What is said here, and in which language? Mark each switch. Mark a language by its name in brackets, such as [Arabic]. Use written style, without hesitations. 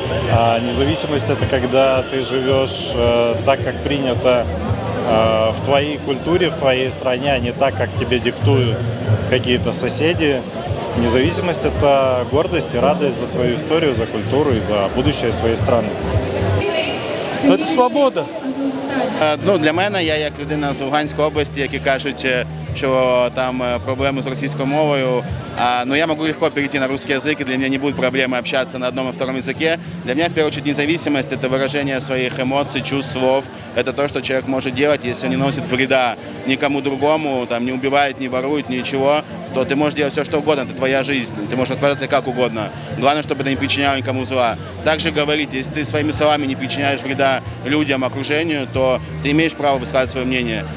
[Russian] А независимость – это когда ты живешь так, как принято в твоей культуре, в твоей стране, а не так, как тебе диктуют какие-то соседи. Независимость – это гордость и радость за свою историю, за культуру и за будущее [Ukrainian] своєї [Russian] страни. Это свобода. [Ukrainian] Ну, для мене, я як людина з Луганської області, які кажуть, що там проблеми з російською мовою, [Russian] но я могу легко перейти на русский язык, и для меня не будет проблемы общаться на одном и втором языке. Для меня, в первую очередь, независимость – это выражение своих эмоций, чувств, слов. Это то, что человек может делать, если не носит вреда никому другому, там, не убивает, не ворует, ничего, то ты можешь делать все, что угодно, это твоя жизнь, ты можешь распоряжаться как угодно. Главное, чтобы ты не причинял никому зла. Также говорить, если ты своими словами не причиняешь вреда людям, окружению, то ты имеешь право высказать свое мнение.